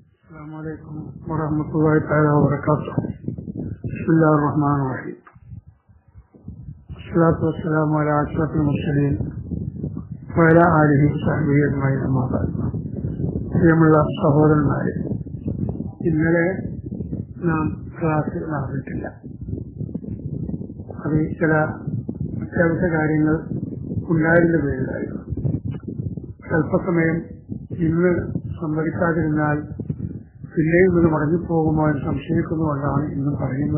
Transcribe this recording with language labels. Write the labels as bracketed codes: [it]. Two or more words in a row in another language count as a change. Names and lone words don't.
[ar] السلام عليكم ورحمة الله تعالى وبركاته. بسم الله الرحمن الرحيم. الصلاة والسلام على أشرف المرسلين وعلى آله وصحبه أجمعين. أما بعد. [ml] പ്രിയമുള്ള സഹോദരന്മാരെ, ഇന്നലെ നാം ക്ലാസ് നടന്നിട്ടില്ല. അത് ചില അത്യാവശ്യ കാര്യങ്ങൾ ഉണ്ടായിരുന്ന പേരിലായിരുന്നു. അല്പസമയം ഇന്ന് സംഭവിക്കാതിരുന്നാൽ പിന്നെയും ഇത് മടങ്ങിപ്പോകുമോ എന്ന് സംശയിക്കുന്നതുകൊണ്ടാണ് ഇന്നും പറയുന്നത്.